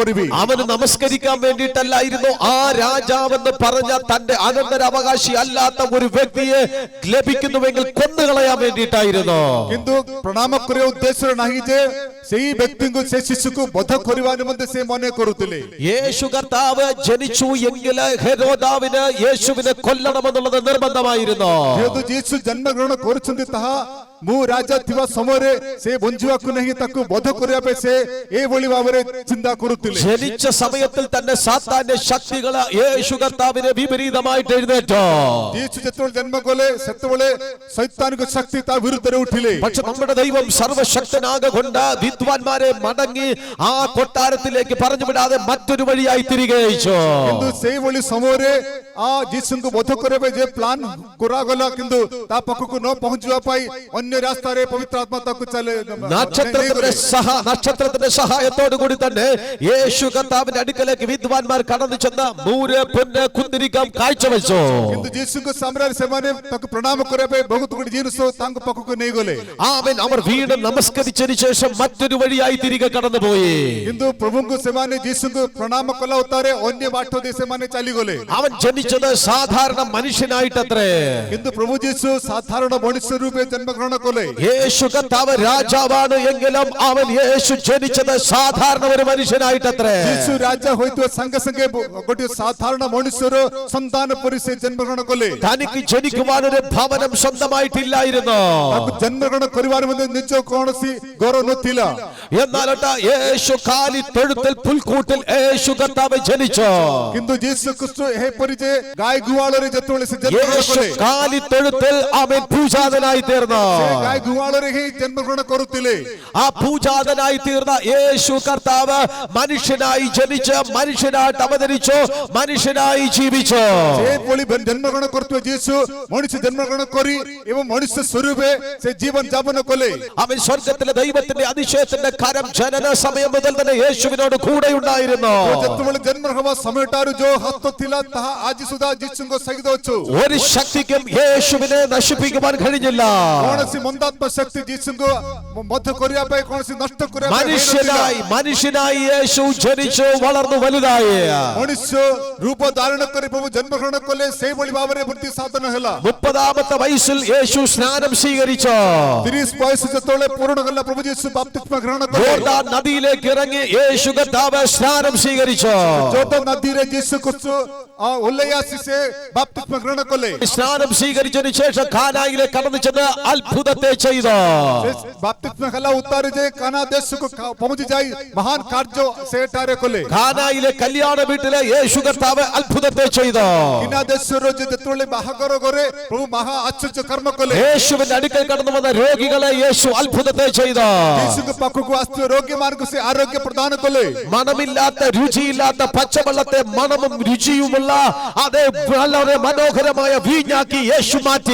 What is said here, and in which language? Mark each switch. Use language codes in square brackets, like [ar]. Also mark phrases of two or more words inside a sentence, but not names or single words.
[ml] അവന് നമസ്കരിക്കാൻ വേണ്ടിയിട്ടല്ലായിരുന്നു. ആ രാജാവെന്ന് പറഞ്ഞ തന്റെ അനന്തരാവകാശി അല്ലാത്ത ഒരു വ്യക്തിയെ ലഭിക്കുന്നുവെങ്കിൽ കൊന്നുകളയാൻ വേണ്ടിയിട്ടായിരുന്നു. [or] କିନ୍ତୁ ପ୍ରଣାମ କରିବା ଉଦ୍ଦେଶ୍ୟରେ ନାହିଁ ଯେ ସେଇ ବ୍ୟକ୍ତିଙ୍କୁ ସେ ଶିଶୁକୁ ବଧ କରିବା ନିମନ୍ତେ ସେ ମନେ କରୁଥିଲେ. [ml] യേശു കർത്താവ് ജനിച്ചു എങ്കിൽ ഹെരോദാവിന് യേശുവിനെ കൊല്ലണമെന്നുള്ളത് നിർബന്ധമായിരുന്നു. [or] ଯେହେତୁ ଯୀଶୁ ଜନ୍ମଗ୍ରହଣ କରୁଛନ୍ତି ତାହା ମୁଁ ରାଜା ଥିବା ସମୟରେ ସେ ବଞ୍ଚିବାକୁ ନାହିଁ, ତାକୁ ବଧ କରିବା ପାଇଁ ସେ ଏଇଭଳି ଭାବରେ ଚିନ୍ତା କରୁଥିଲେ. [ml] ജനിച്ച സമയത്തിൽ തന്നെ സാത്താന്റെ ശക്തികൾ യേശു കർത്താവിനെ വിപരീതമായിട്ട് എഴുന്നേറ്റു. [or] ଯୀଶୁ ଯେତେବେଳେ ଜନ୍ମ କଲେ ସେତେବେଳେ ଶୈତାନିକ ଶକ୍ତି ତା ବିରୁଦ୍ଧରେ ଉଠିଲେ. [ml] പക്ഷെ നമ്മുടെ ദൈവം സർവശക്തനാകൊണ്ട് വിദ്വാൻമാരെ മടങ്ങി ആ കൊട്ടാരത്തിലേക്ക് പറഞ്ഞു വിടാതെ മറ്റൊരു വഴിയായി തിരികെ അയച്ചു. [or] କିନ୍ତୁ ସେଇଭଳି ସମୟରେ ଆ ଯୀଶୁଙ୍କୁ ବଧ କରିବା ପାଇଁ ଯେ ପ୍ଲାନ୍ କରାଗଲା, କିନ୍ତୁ ତା ପାଖକୁ ନ ପହଞ୍ଚିବା ପାଇଁ ଅନ୍ୟ ରାସ୍ତାରେ ପବିତ୍ର ଆତ୍ମା ତାକୁ [ml] നക്ഷത്രത്തിന്റെ സഹായത്തോടു കൂടി തന്നെ യേശു കർത്താവിന്റെ അടുക്കലേക്ക് വിദ്വാൻമാർ കടന്നു ചെന്ന് മൂര് പൊന്ന് കുന്തിരിക്കം കാഴ്ചവെച്ചു. [or] କିନ୍ତୁ ଯୀଶୁଙ୍କ ସାମ୍ନାରେ ସେମାନେ ତାକୁ ପ୍ରଣାମ କରିବା ପାଇଁ ବହୁତ ଗୁଡ଼ିଏ ଜିନିଷ ତାଙ୍କ ପାଖକୁ ନେଇଗଲେ. [ml] ആമേൻ. അവർ വീണ്ടും നമസ്കരിച്ചതിന് ശേഷം മറ്റൊരു വഴിയായി തിരികെ കടന്നുപോയി. [or] କିନ୍ତୁ ପ୍ରଭୁଙ୍କୁ ସେମାନେ ଯୀଶୁଙ୍କୁ ପ୍ରଣାମ କଲା ଉତ୍ତାରେ ଅନ୍ୟ ବାଟ ଦେଇ ସେମାନେ ଚାଲିଗଲେ. [ml] അവൻ ജനിച്ചത് സാധാരണ മനുഷ്യനായിട്ടത്രേ. [or] କିନ୍ତୁ ପ୍ରଭୁ ଯୀଶୁ ସାଧାରଣ ମଣିଷ ରୂପେ ଜନ୍ମଗ୍ରହଣ କଲେ. [ml] യേശു കർത്താവ് രാജാവാണ് എങ്കിലും അവൻ യേശു ജനിച്ചത് സാധാരണ ഒരു മനുഷ്യനായിട്ടത്രേ. [or] ଯୀଶୁ ରାଜା ହୋଇଥିବା ସାଙ୍ଗେ ସାଙ୍ଗେ ଗୋଟିଏ ସାଧାରଣ ମଣିଷର ସନ୍ତାନ ପରି ସେ ଜନ୍ମଗ୍ରହଣ କଲେ. [ml] തനിക്ക് ജനിക്കുവാൻ ഒരു ഭവനം സ്വന്തമായിട്ടില്ലായിരുന്നു. [or] ତାକୁ ଜନ୍ମଗ୍ରହଣ କରିବାର ମଧ୍ୟ ନିଜ କୌଣସି ଘର ନଥିଲା. [ml] എന്നാൽ യേശു കാലി തൊഴുത്തിൽ പുൽക്കൂട്ടിൽ യേശു കർത്താവ് ജനിച്ചു. [or] କିନ୍ତୁ ଯୀଶୁ ଖ୍ରୀଷ୍ଟ ଏହିପରି ଯେ ଗାଈ ଗୁହାଳରେ ଯେତେବେଳେ ସେ ଜନ୍ମଗ୍ରହଣ [ml] യേശു [or] କଲେ, [ml] കാലി തൊഴുത്തിൽ അവൻ പൂജാതനായി തീർന്നു. [or] ସେ ଗାଈ ଗୁହାଳରେ ହିଁ ଜନ୍ମଗ୍ରହଣ କରୁଥିଲେ. [ml] ആ പൂജാതനായി തീർന്ന യേശു കർത്താവ് മനുഷ്യനായി ജനിച്ച് മനുഷ്യനായിട്ട് അവതരിച്ചു, മനുഷ്യനായി ജീവിച്ചു. [or] ସେହିଭଳି ଜନ୍ମଗ୍ରହଣ କରୁଥିବା ଯୀଶୁ ମଣିଷ ଜନ୍ମଗ୍ରହଣ କରି ଏବଂ ମଣିଷ ସ୍ୱରୂପେ ସେ ଜୀବନ ଯାପନ କଲେ. [ml] അവൻ സ്വർഗത്തിലെ ദൈവത്തിന്റെ അതിശയത്തിന്റെ കരം ജനന സമയം മുതൽ തന്നെ യേശുവിനോട് കൂടെ ഉണ്ടായിരുന്നു. [or] ଯେତେବେଳେ ଜନ୍ମ ହେବା ସମୟଠାରୁ ଯୋଉ ହସ୍ତ ଥିଲା ତାହା ଆଜି ସୁଦ୍ଧା ଯୀଶୁଙ୍କ ସହିତ ଅଛି. [ml] ഒരു ശക്തിക്കും യേശുവിനെ നശിപ്പിക്കുവാൻ കഴിഞ്ഞില്ല. [or] କୌଣସି ମନ୍ଦାତ୍ମ ଶକ୍ତି ଯୀଶୁଙ୍କୁ ମଧ୍ୟ କରିବା ପାଇଁ, କୌଣସି ନଷ୍ଟ କରିବା ପାଇଁ [ml] മനുഷ്യനായി യേശു ജനിച്ചു, വളർന്നു വലുതായി. [or] ମଣିଷ ରୂପ ଧାରଣ କରି ପ୍ରଭୁ ଜନ୍ମଗ୍ରହଣ କଲେ. ସେଇଭଳି ଭାବରେ ବୃତ୍ତି ସାଧନ ହେଲା. [ml] 30-ാമത്തെ വയസ്സിൽ യേശു സ്നാനം സ്വീകരിച്ചു. [or] 30 ବୟସ ଯେତେବେଳେ ପୂରଣ ହେଲା ପ୍ରଭୁ ଯୀଶୁ ବାପ୍ତିସ୍ମ ଗ୍ରହଣ କଲେ. [ml] യോർദാൻ നദിയിലേക്ക് ഇറങ്ങി യേശു കർത്താവ് സ്നാനം സ്വീകരിച്ചു. [or] ଜୋର୍ଦାନ ନଦୀରେ ଯୀଶୁ ଖ୍ରୀଷ୍ଟ ଓହ୍ଲେଇ ଆସି ସେ ବାପ୍ତିସ୍ମ ଗ୍ରହଣ କଲେ. [ml] സ്നാനം സ്വീകരിച്ചതിന് ശേഷം കാനായിലേക്ക് കടന്നു ചെന്ന് അത്ഭുതത്തെ ചെയ്തു. [or] ବାପ୍ତିସ୍ମ ହେଲା ଉତ୍ତାରେ ଯେ କାନା ଦେଶକୁ ପହଞ୍ଚି ଯାଇ ମହାନ କାର୍ଯ୍ୟ ସେଠାରେ କଲେ. [ml] കാനായിലെ കല്യാണ വീട്ടിലെ യേശു കർത്താവ് അത്ഭുതത്തെ ചെയ്തു. [or] କାନା ଦେଶର ଯେତେବେଳେ ବାହାଘର ଘରେ ପ୍ରଭୁ ମହା ଆଶ୍ଚର୍ଯ୍ୟ କର୍ମ କଲେ. [ml] യേശുവിന്റെ അടുക്കൽ കടന്നു വന്ന രോഗികളെ യേശു അത്ഭുതത്തെ ചെയ്തു. [or] ଯୀଶୁଙ୍କ ପାଖକୁ ଆସିଥିବା ରୋଗୀମାନଙ୍କୁ ସେ ଆରୋଗ୍ୟ ପ୍ରଦାନ କଲେ. [ml] മണമില്ലാത്ത രുചിയില്ലാത്ത പച്ചവെള്ളത്തെ മണമും രുചിയുമുള്ള അതേ വളരെ മനോഹരമായ വീഞ്ഞാക്കി യേശു മാറ്റി.